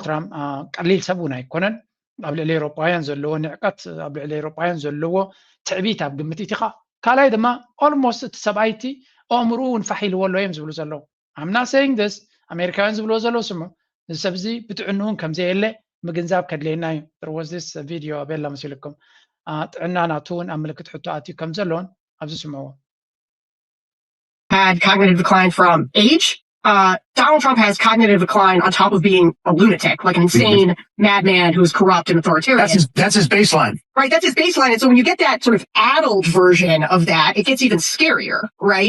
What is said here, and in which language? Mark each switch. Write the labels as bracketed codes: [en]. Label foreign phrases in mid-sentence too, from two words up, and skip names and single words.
[ti] ትራምፕ ቀሊል ሰብ እውን ኣይኮነን ኣብ ልዕሊ ኤሮጳውያን ዘለዎ ንዕቀት ኣብ ልዕሊ ኤሮጳውያን ዘለዎ ትዕቢት ኣብ ግምት ኢኻ ካልኣይ ድማ ኦልሞስት እቲ ሰብኣይቲ ኣእምርኡ እውን ፋሒልዎ ኣሎ እዮም ዝብሉ ዘለዉ ኣምና [en] saying this [ti] ኣሜሪካውያን ዝብልዎ ዘለዉ ስሙ እዚ ሰብ እዚ ብጥዕኑ እውን ከምዘየለ ምግንዛብ ከድለየና እዩ [en] there was this video [ti] ኣበላ መሲልኩም ጥዕና ናቱ እውን ኣብ ምልክት ሕቶ ኣትዩ ከም ዘለዎን ኣብዚ ስምዕዎ [en] had cognitive decline from age. Donald Trump has cognitive decline on top of being a lunatic, like an insane madman who's corrupt and authoritarian. That's his baseline. Right, that's his baseline. And so when you get that sort of addled version of that, it gets even scarier, right?